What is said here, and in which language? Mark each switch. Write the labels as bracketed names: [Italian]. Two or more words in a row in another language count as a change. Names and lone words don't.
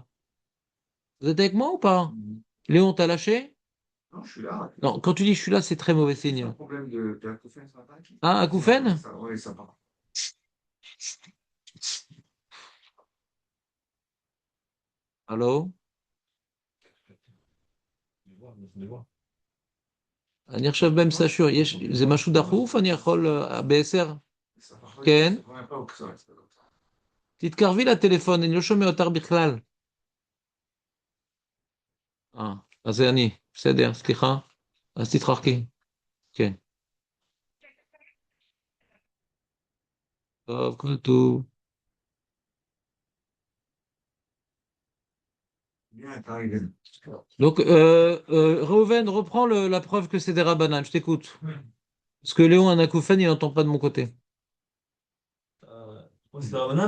[French] Vous êtes avec moi ou pas? Léon, t'as lâché? Non, je suis là. Non, quand tu dis je suis là, c'est très mauvais C'est un signe. problème de acouphènes ce matin. Ah, acouphène? Oui, ça part. Allô? [Hebrew] אני עכשיו באמצע שיעור, זה משהו דחוף? אני יכול ב-10? [French] Ça part. [Hebrew] כן? [French] Ça part pas au que ça reste comme ça. [Hebrew] תתקרבי לטלפון, אני לא שומע אותך בכלל. אז זה אני, בסדר, סליחה. אז תתרחקי. כן. טוב, כל טוב. [French] Bien, t'as arrivé. Donc, Reuven, reprends la preuve que c'est des rabbanan, je t'écoute. Parce que Léon, un acouphène, il n'entend pas de mon côté. Pourquoi c'est des rabbins?